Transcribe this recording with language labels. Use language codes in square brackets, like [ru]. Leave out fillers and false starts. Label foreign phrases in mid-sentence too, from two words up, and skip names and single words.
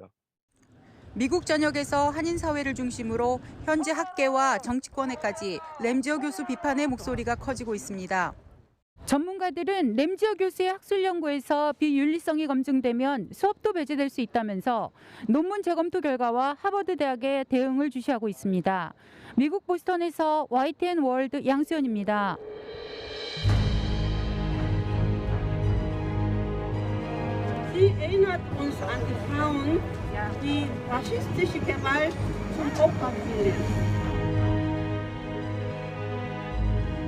[ko] 미국 전역에서 한인 사회를 중심으로 현재 학계와 정치권에까지 램지어 교수 비판의 목소리가 커지고 있습니다. 전문가들은 램지어 교수의 학술 연구에서 비윤리성이 검증되면 수업도 배제될 수 있다면서 논문 재검토 결과와 하버드 대학에 대응을 주시하고 있습니다. 미국 보스턴에서 YTN 월드 양수연입니다. [de] Sie erinnert uns an die Frauen, die faschistische Gewalt zum Opfer fielen.